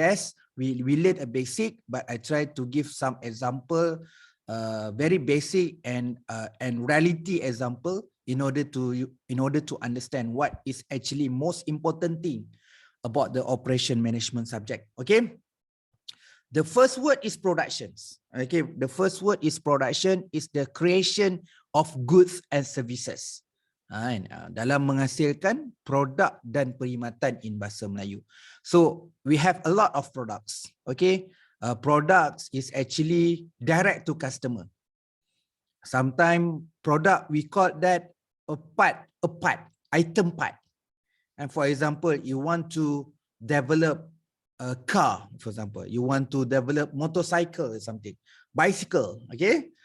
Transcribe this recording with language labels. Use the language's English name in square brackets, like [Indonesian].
[English] Yes, we learn a basic, but I try to give some example, very basic and reality example in order to understand what is actually most important thing about the operation management subject. Okay. The first word is productions. Okay, the first word is production is the creation of goods and services. [Malay] Dalam menghasilkan produk dan perkhidmatan in bahasa Melayu. [English] So we have a lot of products. Okay, products is actually direct to customer. Sometimes product we call that a part, item part. And for example, you want to develop a car, for example, you want to develop motorcycle or something, bicycle, okay?